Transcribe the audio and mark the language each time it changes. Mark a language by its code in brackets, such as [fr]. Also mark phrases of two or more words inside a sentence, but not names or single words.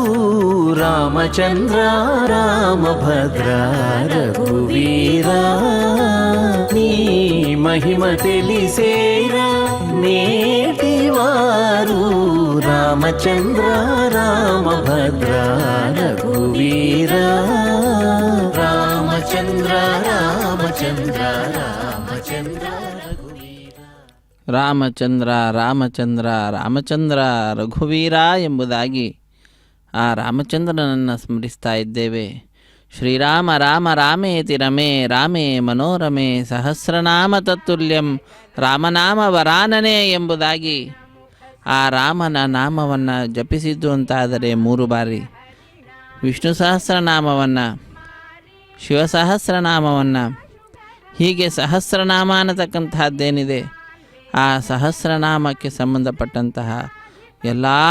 [te] రామచంద్ర రామభద్ర రఘువీరా నీ మహిమ తెలిసేరా నేటివారు రామచంద్ర రామభద్ర రఘువీర రామచంద్ర రామచంద్ర రామచంద్ర [kn] ರಾಮಚಂದ್ರ ರಾಮಚಂದ್ರ ರಾಮಚಂದ್ರ ರಘುವೀರ ಎಂಬುದಾಗಿ ಆ ರಾಮಚಂದ್ರನನ್ನು ಸ್ಮರಿಸ್ತಾ ಇದ್ದೇವೆ. [sa] ಶ್ರೀರಾಮ ರಾಮ ರಾಮೇತಿ ರಮೇ ರಾಮೇ ಮನೋರಮೆ ಸಹಸ್ರನಾಮ ತತ್ತುಲ್ಯಂ ರಾಮನಾಮ ವರಾನನೆ [kn] ಎಂಬುದಾಗಿ ಆ ರಾಮನ ನಾಮವನ್ನು ಜಪಿಸಿದ್ದು ಅಂತಾದರೆ 3 ಬಾರಿ, ವಿಷ್ಣು ಸಹಸ್ರನಾಮವನ್ನು, ಶಿವಸಹಸ್ರನಾಮವನ್ನು, ಹೀಗೆ ಸಹಸ್ರನಾಮ ಅನ್ನತಕ್ಕಂತಹದ್ದೇನಿದೆ ಆ ಸಹಸ್ರನಾಮಕ್ಕೆ ಸಂಬಂಧಪಟ್ಟಂತಹ ಎಲ್ಲ